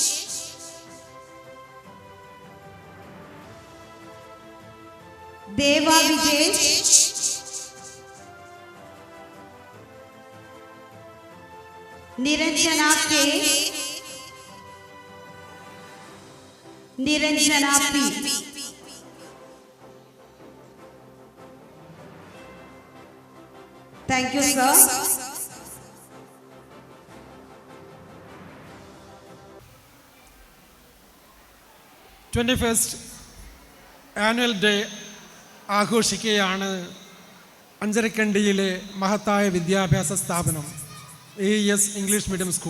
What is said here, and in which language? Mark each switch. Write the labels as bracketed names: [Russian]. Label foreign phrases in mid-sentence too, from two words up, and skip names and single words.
[English] देवा विजेश, निरंजना के, निरंजना पी, Thank you sir. [Malayalam] फ़र्स्ट ആനുവൽ ഡേ ആഘോഷിക്കുകയാണ് അഞ്ചരക്കണ്ടിയിലെ മഹത്തായ വിദ്യാഭ്യാസ സ്ഥാപനം AES ഇംഗ്ലീഷ് മീഡിയം സ്കൂൾ.